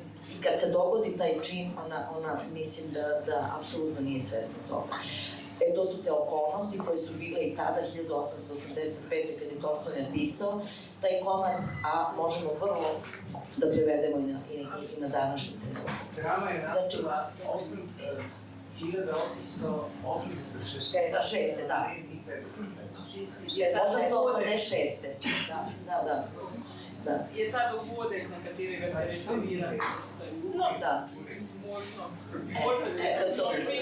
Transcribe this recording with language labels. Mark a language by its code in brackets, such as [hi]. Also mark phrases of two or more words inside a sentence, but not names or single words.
[sr] I kad se dogodi taj čin, ona mislim da apsolutno nije svesna toga. To su te okolnosti koje su bile i tada, 1885. kad je Tolstoj napisao taj komad, a možemo vrlo da prevedemo i na današnji trenutak. Drama je nastala 1886. Da. 1886. Da. [sl] Je ta dogodek, na katerega se referira? [sr] No, da. Eto to.